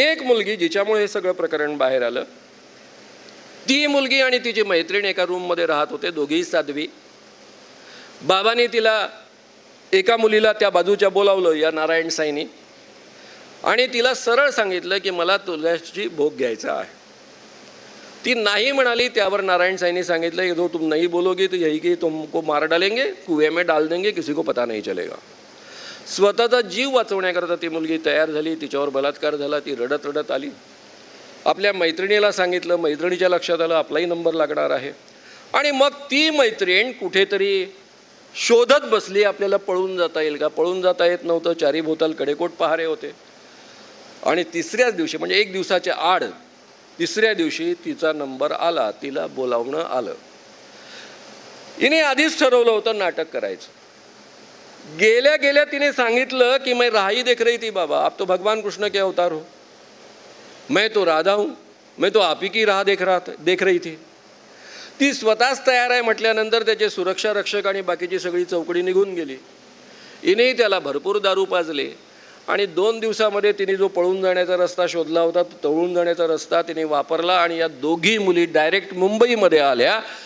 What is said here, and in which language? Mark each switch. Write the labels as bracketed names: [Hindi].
[Marathi] एक मुलगी जिच्यामुळे हे सगळं प्रकरण बाहेर आलं, ती मुलगी आणि तिची मैत्रीण एका रूममध्ये राहत होते, दोघीही साध्वी. बाबांनी तिला एका मुलीला त्या बाजूच्या बोलावलं या नारायण साईनी आणि तिला सरळ सांगितलं की मला तुझ्याशी भोग घ्यायचा आहे. ती नाही म्हणाली. त्यावर नारायण साईनी सांगितलं की [Hindi] जो तुम नहीं बोलोगी तो यही की तुमको मार डालेंगे, कुएं में डाल देंगे, किसी को पता नहीं चलेगा. [Marathi] स्वतःचा जीव वाचवण्याकरता ती मुलगी तयार झाली. तिच्यावर बलात्कार झाला. ती रडत रडत आली. आपल्या मैत्रिणीला सांगितलं. मैत्रिणीच्या लक्षात आलं आपलाही नंबर लागणार आहे. आणि मग ती मैत्रीण कुठेतरी शोधत बसली आपल्याला पळून जाता येईल का. पळून जाता येत नव्हतं. चारी भोवताल कडेकोट पहारे होते. आणि तिसऱ्याच दिवशी म्हणजे एक दिवसाच्या आड तिसऱ्या दिवशी तिचा नंबर आला. तिला बोलावणं आलं. हिने आधीच ठरवलं होतं नाटक करायचं. गेल्या गेल्या तिने सांगितलं की [Hindi] मैं राही देख रही थी बाबा, आप तो भगवान कृष्ण के अवतार हो, मैं तो राधा हूं, मैं तो आप ही की राह देख रही थी. [Marathi] ती स्वतःच तयार आहे म्हटल्यानंतर त्याचे सुरक्षा रक्षक आणि बाकीची सगळी चौकडी निघून गेली. हिनेही त्याला भरपूर दारू पाजले आणि 2 दिवसामध्ये तिने जो पळून जाण्याचा रस्ता शोधला होता तो तळून जाण्याचा रस्ता तिने वापरला आणि या दोघी मुली डायरेक्ट मुंबईमध्ये आल्या.